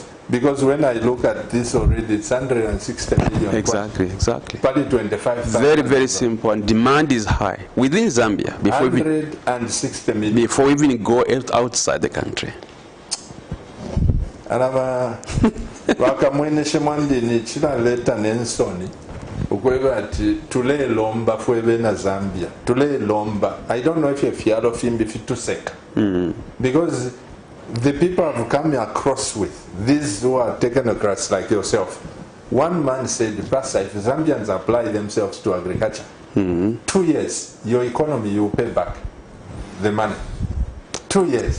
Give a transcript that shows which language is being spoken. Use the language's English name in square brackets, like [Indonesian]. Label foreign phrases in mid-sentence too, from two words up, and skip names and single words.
[English] Because when I look at this already, it's 160 million. Exactly. Probably 25,000. Very simple, and demand is high within Zambia. 160 million. Before we even go outside the country. [Bemba] vakamweneshe mwandini chilaleeta n'ensoni okweba ati tuleelomba fwebe na Zambia tuleelomba. [English] I don't know if [Bemba] efyalo fimbi fituseka [English] because the people have come across with these who are technocrats like yourself. One man said, Pastor, if Zambians apply themselves to agriculture, 2 years, your economy, you pay back the money. 2 years.